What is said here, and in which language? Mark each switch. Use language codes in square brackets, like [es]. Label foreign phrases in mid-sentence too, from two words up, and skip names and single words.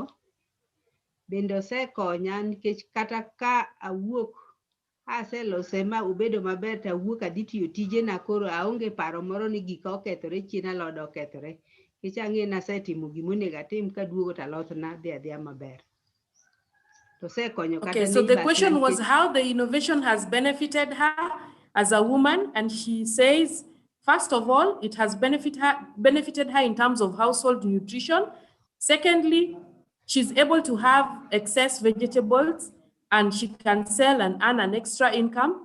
[luo] Bende osekonya nikech kata ka awuok aselose ma obedo maber tawuok adhi tiyo tijena, koro aonge paro moro ni gika okethore, chien alot okethore. Nikech ang'e nasetimo gimonego atim kaduogo to alot na dhi adhiya maber. [en] Okay, so the question was how the innovation has benefited her as a woman, and she says, first of all, it has benefited her in terms of household nutrition. Secondly, she's able to have excess vegetables and she can sell and earn an extra income.